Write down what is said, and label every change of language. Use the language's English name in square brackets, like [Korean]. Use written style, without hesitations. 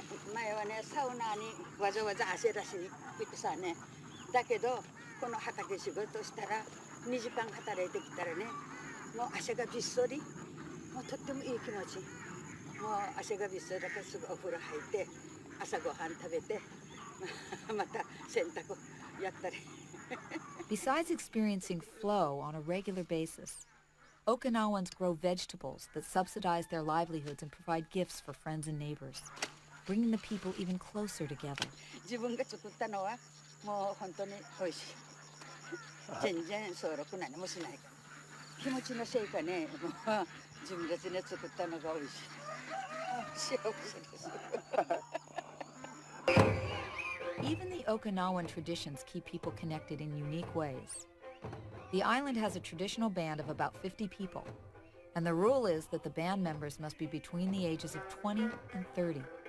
[Japanese] 前はね、サウナにわざわざ汗出しに行ってさね、だけどこの畑仕事したら2時間働いてきたらね、もう汗がびっそり、もうとってもいい気持ち。もう汗がびっそりだからすぐお風呂入って朝ごはん食べてまた洗濯やったり。 [English] Besides experiencing flow on a regular basis, Okinawans grow vegetables that subsidize their livelihoods and provide gifts for friends and neighbors, bringing the people even closer together. [Japanese] 自分が作ったのはもう本当に美味しい。全然そうろく何もしないから。気持ちのせいかね、もう自分たちで作ったのが美味しい。幸せです。 [English] Even the Okinawan traditions keep people connected in unique ways. The island has a traditional band of about 50 people, and the rule is that the band members must be between the ages of 20 and 30.